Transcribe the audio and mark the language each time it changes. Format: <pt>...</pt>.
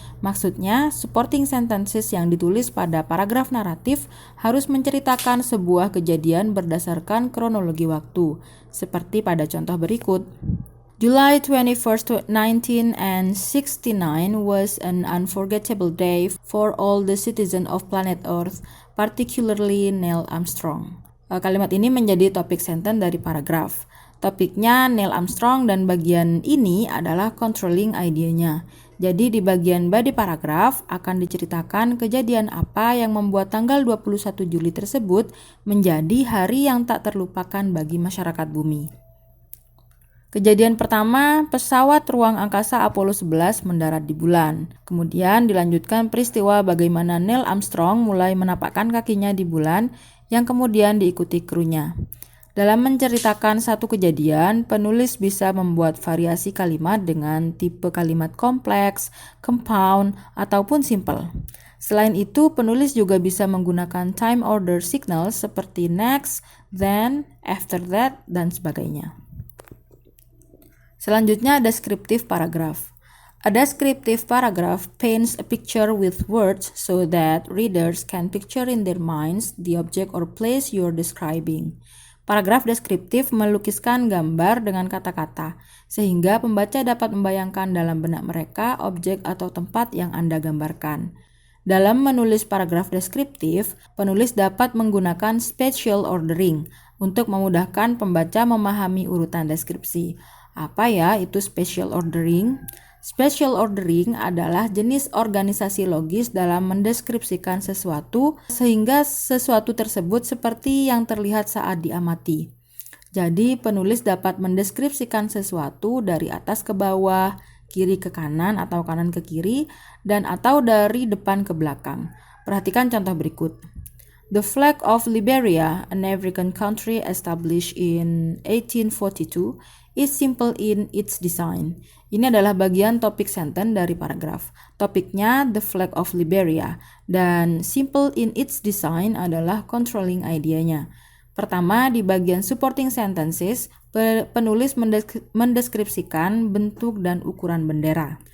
<id>Maksudnya, supporting sentences yang ditulis pada paragraf naratif harus menceritakan sebuah kejadian berdasarkan kronologi waktu, seperti pada contoh berikut.</id> <en>July 21st, 1969 was an unforgettable day for all the citizens of planet Earth, particularly Neil Armstrong.</en> <id>Kalimat ini menjadi topik sentence dari paragraf. Topiknya Neil Armstrong dan bagian ini adalah controlling idea-nya. Jadi di bagian body paragraf akan diceritakan kejadian apa yang membuat tanggal 21 Juli tersebut menjadi hari yang tak terlupakan bagi masyarakat bumi. Kejadian pertama, pesawat ruang angkasa Apollo 11 mendarat di bulan. Kemudian dilanjutkan peristiwa bagaimana Neil Armstrong mulai menapakkan kakinya di bulan yang kemudian diikuti krunya. Dalam menceritakan satu kejadian, penulis bisa membuat variasi kalimat dengan tipe kalimat kompleks, compound, ataupun simple. Selain itu, penulis juga bisa menggunakan time order signal seperti next, then, after that, dan sebagainya. Selanjutnya, descriptive paragraph.</id> <en>A descriptive paragraph paints a picture with words so that readers can picture in their minds the object or place you're describing.</en> <id>Paragraf deskriptif melukiskan gambar dengan kata-kata, sehingga pembaca dapat membayangkan dalam benak mereka objek atau tempat yang Anda gambarkan. Dalam menulis paragraf deskriptif, penulis dapat menggunakan spatial ordering untuk memudahkan pembaca memahami urutan deskripsi. Apa ya itu spatial ordering? Spatial ordering adalah jenis organisasi logis dalam mendeskripsikan sesuatu sehingga sesuatu tersebut seperti yang terlihat saat diamati. Jadi penulis dapat mendeskripsikan sesuatu dari atas ke bawah, kiri ke kanan atau kanan ke kiri, dan atau dari depan ke belakang. Perhatikan contoh berikut.</id> <en>The flag of Liberia, an African country established in 1842, is simple in its design.</en> <id>Ini adalah bagian topik sentence dari paragraf. Topiknya The Flag of Liberia dan</id> <en>simple in its design</en> <id>adalah controlling idea-nya. Pertama, di bagian supporting sentences, penulis mendeskripsikan bentuk dan ukuran bendera.</id>